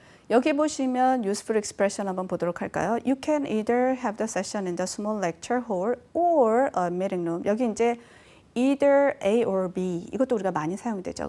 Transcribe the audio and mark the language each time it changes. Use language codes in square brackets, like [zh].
[ko] 여기 보시면 useful expression 한번 보도록 할까요? [en] You can either have the session in the small lecture hall or a meeting room. [ko] 여기 이제 either A or B 이것도 우리가 많이 사용되죠.